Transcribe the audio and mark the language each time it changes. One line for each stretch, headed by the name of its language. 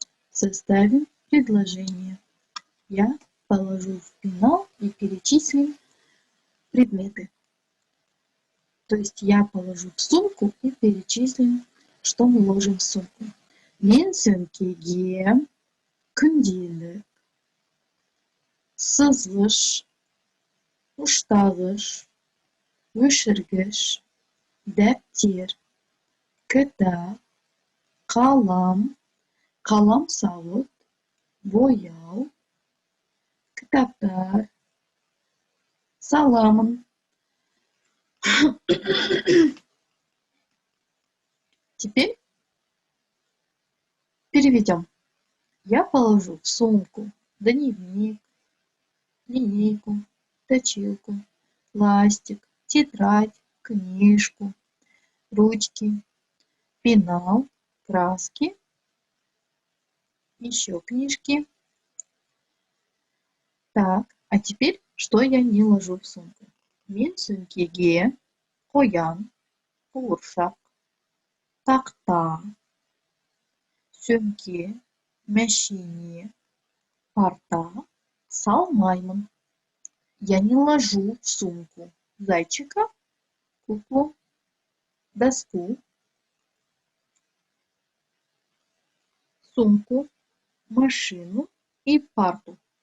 Russian: Составим предложение. Я положу в пенал и перечислим предметы. То есть я положу в сумку и перечислим, что мы ложим в сумку.
Kazakh: Мен сөмкеге күнделік, сызғыш, ұштағыш, өшіргіш, дәптер, кітап, қалам, қаламсауыт, бояу, кітаптар саламын.
Russian: Теперь переведем. Я положу в сумку дневник, линейку, точилку, пластик, тетрадь, книжку, ручки, пенал, краски, еще книжки. Так, а теперь что я не ложу в сумку?
Kazakh: Мен сөмкеге қоян, қуыршақ, тақта, сөмке, мәшине, парта салмаймын.
Russian: Я не ложу в сумку зайчика, куклу, доску, сумку, машину и парту.